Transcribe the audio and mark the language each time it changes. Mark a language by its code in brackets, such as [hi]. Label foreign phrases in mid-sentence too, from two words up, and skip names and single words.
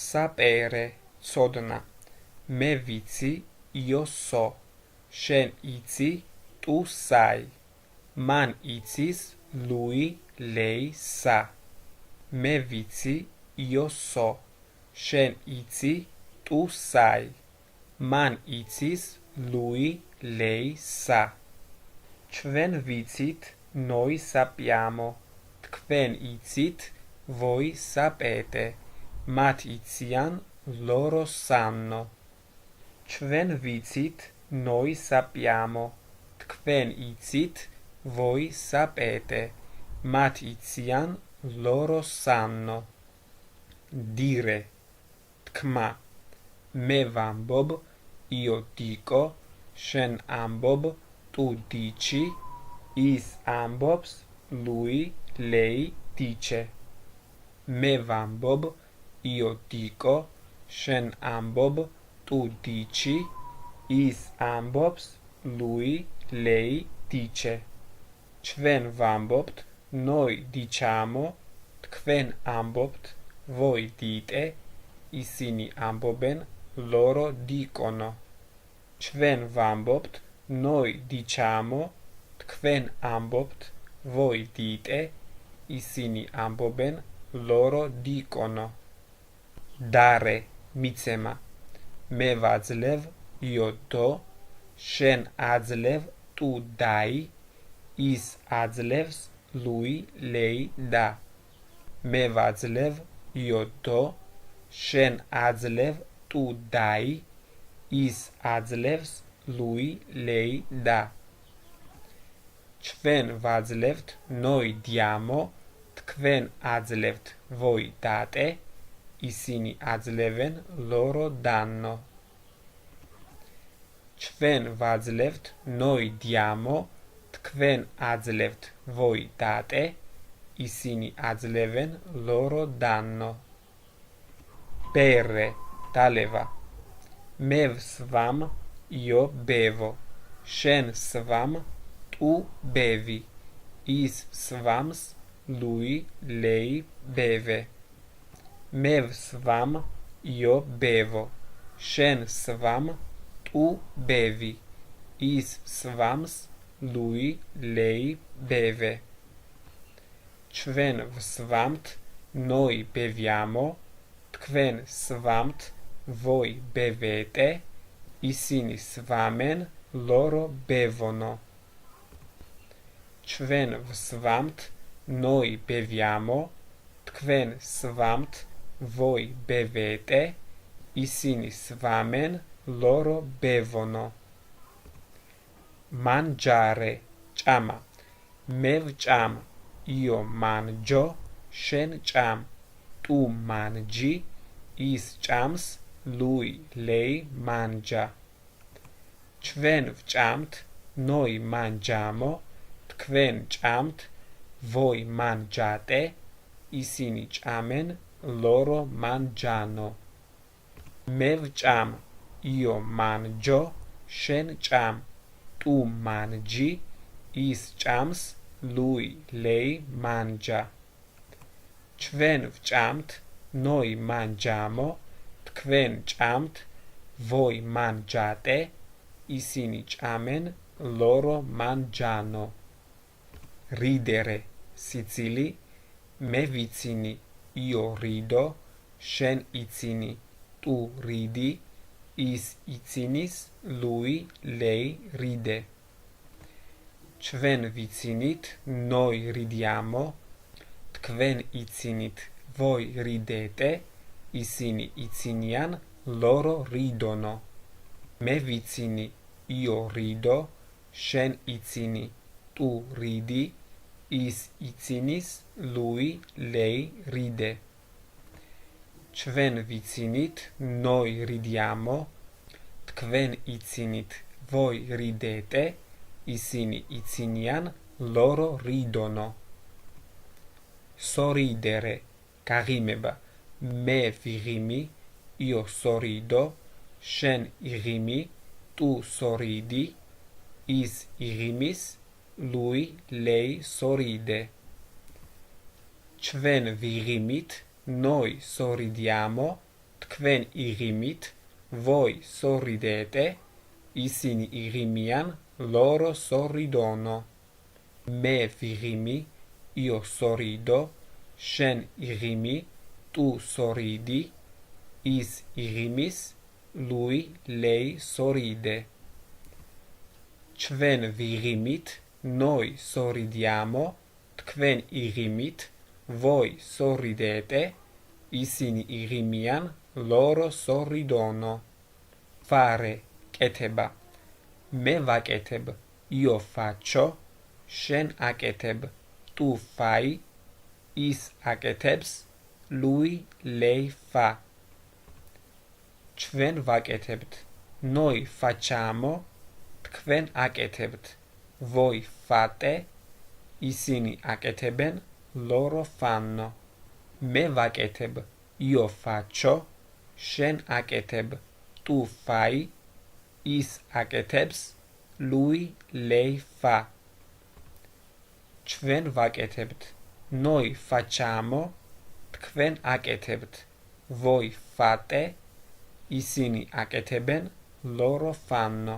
[ka] საპერე ცოდნა მე ვიცი [it] io so [ka] შენ იცი [it] tu sai [ka] მან იცის [it] lui lei sa [ka] მე ვიცი [it] io so [ka] შენ იცი [it] tu sai [ka] მან იცის [it] lui lei sa [ka] ჩვენ ვიცით [it] noi sappiamo [ka] თქვენ იცით [it] voi sapete [ka] მათ იციან [it] loro sanno [ka] ჩვენ ვიცით [it] noi sappiamo [ka] თქვენ იცით [it] voi sapete [ka] მათ იციან [it] loro sanno dire [ka] თქმა მე ვამბობ [it] io dico [ka] შენ ამბობ [it] tu dici [ka] ის ამბობს [it] lui lei dice [ka] მე ვამბობ [it] io dico [ka] შენ ამბობ [it] tu dici [ka] ის ამბობს [it] lui lei dice [ka] ჩვენ ვამბობთ [it] noi diciamo [ka] თქვენ ამბობთ [it] voi dite [ka] ისინი ამბობენ [it] loro dicono [ka] ჩვენ ვამბობთ [it] noi diciamo [ka] თქვენ ამბობთ [it] voi dite [ka] ისინი ამბობენ [it] loro dicono dare [ka] მიცემა მე ვაძლევ [it] io do [ka] შენ აძლევ [it] tu dai [ka] ის აძლევს [it] lui lei da [ka] მე ვაძლევ [it] io do [ka] შენ აძლევ [it] tu dai [ka] ის აძლევს [it] lui lei da [ka] ჩვენ ვაძლევთ [it] noi diamo [ka] თქვენ აძლევთ [it] voi date [ka] ისინი აძლევენ [it] loro danno [ka] ჩვენ ვაძლევთ [it] noi diamo [ka] თქვენ აძლევთ [it] voi date [ka] ისინი აძლევენ [it] loro danno bere [ka] დალევა მე ვსვამ [it] io bevo [ka] შენ სვამ [it] tu bevi [ka] ის სვამს [it] lui lei beve [ka] მე ვსვამ [it] io bevo [ka] შენ სვამ [it] tu bevi [ka] ის სვამს [it] lui lei beve [ka] ჩვენ ვსვამთ [it] noi beviamo [ka] თქვენ სვამთ [it] voi bevete [ka] ისინი სვამენ [it] loro bevono [ka] ჩვენ ვსვამთ [it] noi beviamo [ka] თქვენ სვამთ [it] voi bevete [ka] ისინი სვამენ [it] loro bevono mangiare [ka] ჭამა მე ვჭამ [it] io mangio [ka] შენ ჭამ [it] tu mangi [ka] ის ჭამს [it] lui lei mangia [ka] ჩვენ ვჭამთ [it] noi mangiamo [ka] თქვენ ჭამთ [it] voi mangiate [ka] ისინი ჭამენ [it] loro mangiano [ka] მე ვჭამ [it] io mangio [ka] შენ ჭამ [it] tu mangi [ka] ის ჭამს [it] lui lei mangia [ka] ჩვენ ვჭამთ [it] noi mangiamo [ka] თქვენ ჭამთ [it] voi mangiate [ka] ისინი ჭამენ [it] loro mangiano ridere [ka] სიცილი მე ვიცინი [it] io rido [ka] შენ იცინი [it] tu ridi [ka] ის იცინის [it] lui lei ride [ka] ჩვენ ვიცინით [it] noi ridiamo [ka] თქვენ იცინით [it] voi ridete [ka] ისინი იცინიან [it] loro ridono [ka] მე ვიცინი [it] io rido [ka] შენ იცინი [it] tu ridi [ka] ის იცინის [it] lui lei ride [ka] ჩვენ ვიცინით [it] noi ridiamo [ka] თქვენ იცინით [it] voi ridete [ka] ისინი იცინიან [it] loro ridono [ka] sorridere გაღიმება მე ვიღიმი [it] io sorrido [ka] შენ იღიმი [it] tu sorridi [ka] ის იღიმის [it] lui lei sorride [ka] ჩვენ ვიღიმით [it] noi sorridiamo [ka] თქვენ იღიმით, [it] voi sorridete, [ka] ისინი იღიმიან, [it] loro sorridono. [ka] მე ვიღიმი, [it] io sorrido, [ka] შენ იღიმი, [it] tu sorridi, [ka] ის იღიმის, [it] lui, lei sorride. [ka] ჩვენ ვიღიმით, [it] noi sorridiamo, [ka] თქვენ იღიმით, [it] voi sorridete, [ka] ისინი იღიმიან, [it] loro sorridono. fare, [ka] კეთება. მე ვაკეთებ, [it] io faccio, [ka] შენ აკეთებ, [it] tu fai, [ka] ის აკეთებს, [it] lui, lei fa. [ka] ჩვენ ვაკეთებთ, [it] noi facciamo, [ka] თქვენ აკეთებთ, [it] voi fate, [ka] ისინი აკეთებენ, [it] loro fanno. [ka] მე ვაკეთებ, [it] io faccio, [ka] შენ აკეთებ, [it] tu fai, [ka] ის აკეთებს, [it] lui, lei fa. [ka] ჩვენ ვაკეთებთ, [it] noi facciamo, [ka] თქვენ აკეთებთ, [it] voi fate, [ka] ისინი აკეთებენ, [it] loro fanno.